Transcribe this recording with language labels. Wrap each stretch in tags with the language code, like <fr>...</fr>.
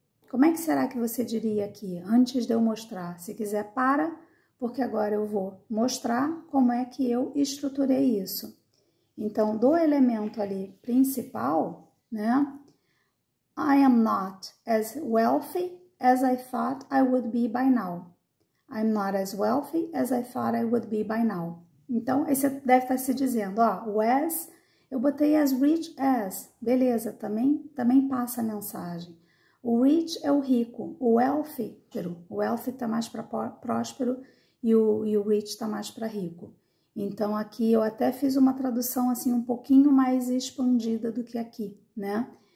<pt>Como é que será que você diria aqui, antes de eu mostrar? Se quiser, para, porque agora eu vou mostrar como é que eu estruturei isso. Então, do elemento ali principal, né?</pt> <en>I am not as wealthy as I thought I would be by now. I'm not as wealthy as I thought I would be by now.</en> <pt>Então, aí você deve estar se dizendo, ó, o as, eu botei</pt> <en>as rich as.</en> <pt>Beleza, também passa a mensagem. O rich é o rico, o wealthy está mais para próspero e o rich está mais para rico. Então, aqui eu até fiz uma tradução assim um pouquinho mais expandida do que aqui, né?</pt>